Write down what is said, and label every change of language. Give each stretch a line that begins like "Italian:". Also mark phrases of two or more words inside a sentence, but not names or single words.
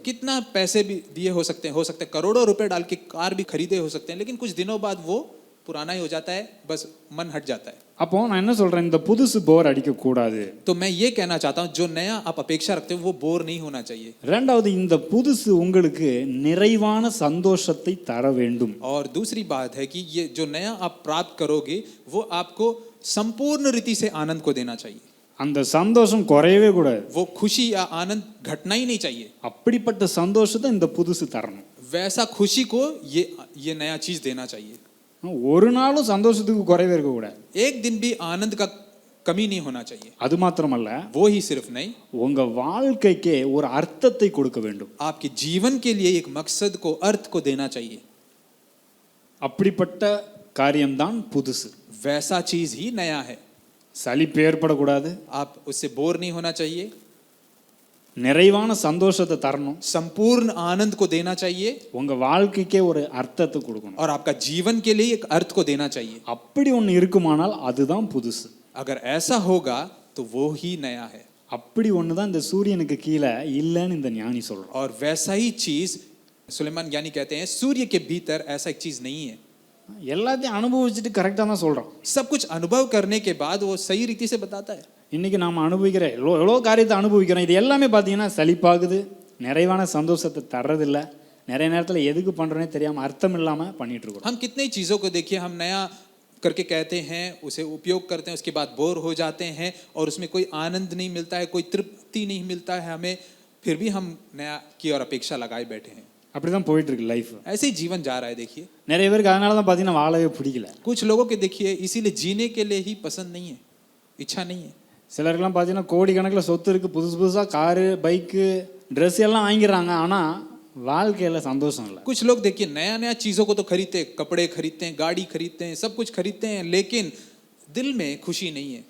Hindi: कितना पैसे भी दिए हो सकते हैं करोड़ों रुपए डाल के कार भी खरीदे हो सकते हैं, लेकिन कुछ दिनों बाद वो पुराना ही हो जाता है, बस मन हट जाता है।
Tamil: அப்போ நான் என்ன சொல்கிறேன், இந்த புதுசு போர் அடிக்கக்கூடாது.
Hindi: तो मैं ये कहना चाहता हूँ जो नया आप अपेक्षा रखते हो वो बोर नहीं होना चाहिए।
Tamil: ரெண்டாவது, இந்த புதுசு உங்களுக்கு நிறைவான சந்தோஷத்தை தர வேண்டும்.
Hindi: और दूसरी बात है कि ये जो नया आप प्राप्त करोगे वो आपको संपूर्ण रीति से आनंद को देना चाहिए।
Tamil: அந்த சந்தோஷம் குறையவே கூடாது.
Hindi: वो खुशी या आनंद घटना ही नहीं चाहिए.
Tamil: அப்படிப்பட்ட சந்தோஷத்தை இந்த புதுசு தரணும்.
Hindi: वैसा खुशी को ये नया चीज देना चाहिए.
Tamil: ஒரு நாளும் சந்தோஷத்துக்கு குறைவே இருக்க கூடாது.
Hindi: एक दिन भी आनंद का कमी नहीं होना चाहिए.
Tamil: அது மாத்திரமல்ல,
Hindi: वो ही सिर्फ नहीं,
Tamil: உங்க வாழ்க்கைக்கே ஒரு அர்த்தத்தை கொடுக்க வேண்டும்.
Hindi: आपके जीवन के लिए एक मकसद को, अर्थ को देना चाहिए.
Tamil: அப்படிப்பட்ட காரியம்தான் புதுசு.
Hindi: वैसा चीज ही नया है.
Tamil: சலிப்பு ஏற்படக்கூடாது.
Hindi: आप उससे बोर नहीं होना चाहिए.
Tamil: நிறைவான சந்தோஷத்தை தரணும்.
Hindi: संपूर्ण आनंद को देना चाहिए.
Tamil: உங்க வாழ்க்கைக்கே ஒரு அர்த்தத்தை கொடுக்கணும்.
Hindi: और आपका जीवन के लिए एक अर्थ को देना चाहिए.
Tamil: அப்படி ஒன்று இருக்குமானால் அதுதான் புதுசு.
Hindi: अगर ऐसा होगा तो वो ही नया है.
Tamil: அப்படி ஒன்று தான் இந்த சூரியனுக்கு கீழே இல்லைன்னு இந்த ஞானி சொல்றான்.
Hindi: और वैसा ही चीज सुलेमान ज्ञानी कहते हैं सूर्य के भीतर ऐसा एक चीज नहीं है.
Tamil: எல்லாத்தையும் அனுபவிச்சுட்டு கரெக்டாக தான் சொல்றான்.
Hindi: सब कुछ अनुभव करने के बाद वो सही रीति से बताता है.
Tamil: இன்னைக்கு நாம் அனுபவிக்கிற எவ்வளோ காரியத்தை அனுபவிக்கிறோம். இது எல்லாமே பார்த்தீங்கன்னா சலிப்பாகுது, நிறைவான சந்தோஷத்தை தர்றதில்லை. நிறைய நேரத்தில் எதுக்கு பண்ணுறோன்னே தெரியாமல் அர்த்தம் இல்லாமல் பண்ணிட்டு இருக்கோம்.
Hindi: हम कितने चीज़ों को देखिए, हम नया करके कहते हैं, उसे उपयोग करते हैं, उसके बाद बोर हो जाते हैं और उसमें कोई आनंद नहीं मिलता है, कोई तृप्ति नहीं मिलता है हमें, फिर भी हम नया की और अपेक्षा लगाए बैठे हैं.
Tamil: அப்படி தான் போயிட்டு இருக்கு லைஃப்.
Hindi: ऐसे ही जीवन जा रहा है. देखिए
Tamil: நிறைய பேருக்கு அதனால தான் பார்த்தீங்கன்னா வாழவே பிடிக்கல.
Hindi: कुछ लोगों के देखिए इसीलिए जीने के लिए ही पसंद नहीं है, इच्छा नहीं है.
Tamil: சிலருக்குலாம் பார்த்தீங்கன்னா கோடிக்கணக்கில் சொத்து இருக்குது, புதுசு புதுசாக காரு, பைக்கு, ட்ரெஸ் எல்லாம் வாங்கிடுறாங்க, ஆனால் வாழ்க்கையில் சந்தோஷம் இல்லை.
Hindi: कुछ लोग देखिए नया नया चीज़ों को तो खरीदते हैं, कपड़े खरीदते हैं, गाड़ी खरीदते हैं, सब कुछ खरीदते हैं, लेकिन दिल में खुशी नहीं है.